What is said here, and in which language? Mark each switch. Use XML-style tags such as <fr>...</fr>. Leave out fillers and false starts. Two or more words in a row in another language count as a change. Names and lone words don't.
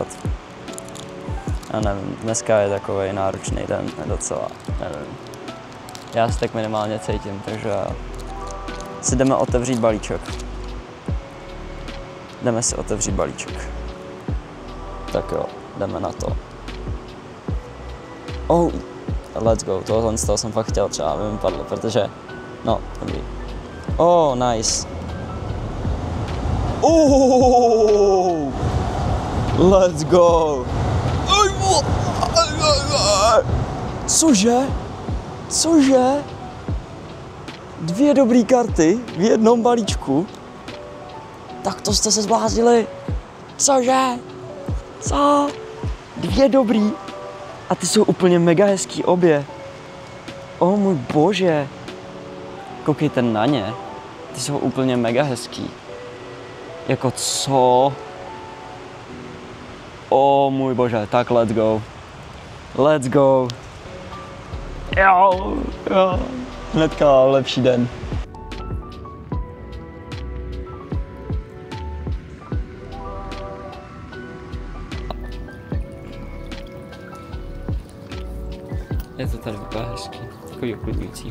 <cs>Já nevím, dneska je takový náročný den, docela, nevím. Já se tak minimálně cítím, takže si jdeme otevřít balíček. Jdeme si otevřít balíček. Tak jo, jdeme na to.</cs> <en>Oh, let's go,</en> <cs>tohle z toho jsem fakt chtěl třeba, aby mi padlo, protože, no, dobrý.</cs> <en>Oh, nice. Oh, let's go.</en> <cs>Cože? Cože? 2 dobré karty v jednom balíčku? Tak to jste se zbláznili. Cože? Co? 2 dobrý? A ty jsou úplně mega hezký obě. O můj bože. Koukejte na ně. Ty jsou úplně mega hezký. Jako co? O můj bože, tak</cs> <en>let's go.</en> <cs>Let's go. Jo. Hnedka lepší den. Je to tady úplně hezký, takový uklidňující.</cs>